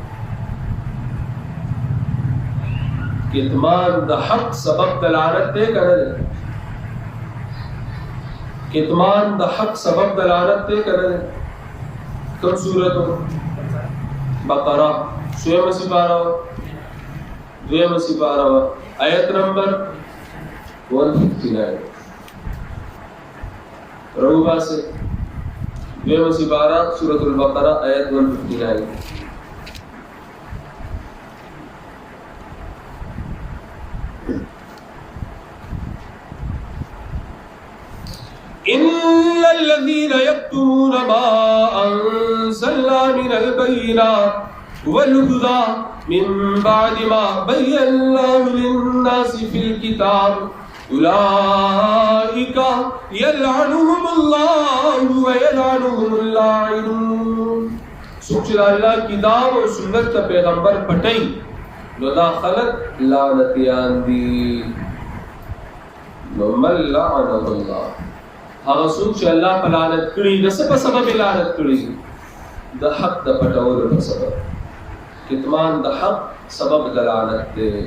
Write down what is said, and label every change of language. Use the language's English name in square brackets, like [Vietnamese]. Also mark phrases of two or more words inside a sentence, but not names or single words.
[Pashto] کتمان د حق سبب د لعنت دی کنه کتمان د حق سبب د لعنت دی کنه کوم سورۃ بقره سورۃ سپارہ دویم سپارہ آیت نمبر 159 روبا سے دویم سپارہ سورۃ البقرہ آیت 159 [Arabic] ان الذين يكتمون ما انزلنا من البينات والهدى من بعد ما بيناه للناس في الكتاب اولئك يلعنهم الله ويلعنهم اللاعنون [Pashto] سوچ الله کتاب او سنت پیغمبر پټي نو دا خلق لعنتيان دي نو مل لعنه الله هغه څوک چې الله په لعنت کړي د څه په سبب لعنت کړي د حق د پټولو په سبب کتمان د حق سبب د لعنت دی